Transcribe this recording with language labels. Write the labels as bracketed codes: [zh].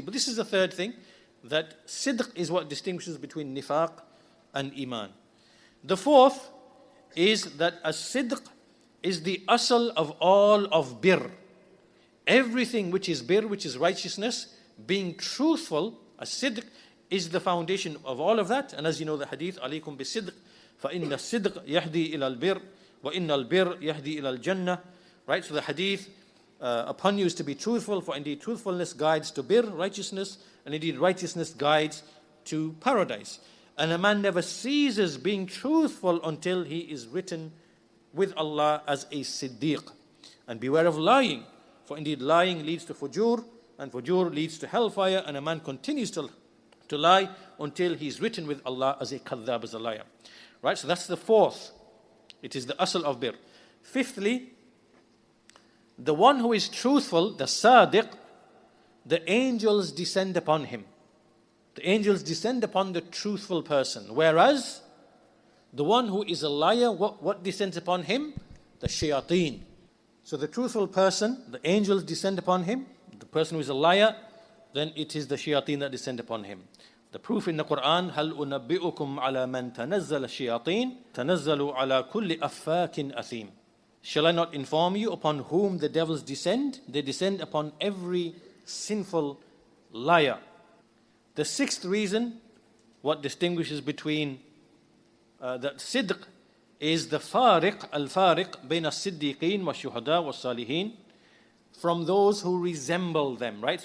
[en] But this is the third thing, that sidq is what distinguishes between nifaq and iman. The fourth is that as-sidq is the asal of all of birr. Everything which is birr, which is righteousness, being truthful, as-sidq is the foundation of all of that. And as you know the hadith, alaykum bis-sidq, [ar] فَإِنَّ الصِّدْقَ يَهْدِي إِلَى الْبِرِّ وَإِنَّ الْبِرَّ يَهْدِي إِلَى الْجَنَّةِ. [en] Right, so the hadith, upon you is to be truthful, for indeed truthfulness guides to birr, righteousness, and indeed righteousness guides to paradise. And a man never ceases being truthful until he is written with Allah as a siddiq. And beware of lying, for indeed lying leads to fujur, and fujur leads to hellfire, and a man continues to lie until he's written with Allah as a kadhab, as a liar. Right, so that's the fourth. It is the asl of birr. Fifthly, the one who is truthful, the sadiq, the angels descend upon him. The angels descend upon the truthful person. Whereas the one who is a liar, what descends upon him? The shayateen. So the truthful person, the angels descend upon him. The person who is a liar, then it is the shayateen that descend upon him. The proof in the Quran, [ar] هَلْ أُنَبِّئُكُمْ عَلَى مَنْ تَنَزَّلَ الشَّيَاطِينَ تَنَزَّلُوا عَلَى كُلِّ أَفَّاكٍ أَثِيمٍ. [en] Shall I not inform you upon whom the devils descend? They descend upon every sinful liar. The sixth reason, what distinguishes between that sidq, is the al-fariq [ar] بين الصديقين والشهداء والصالحين, [en] from those who resemble them. Right?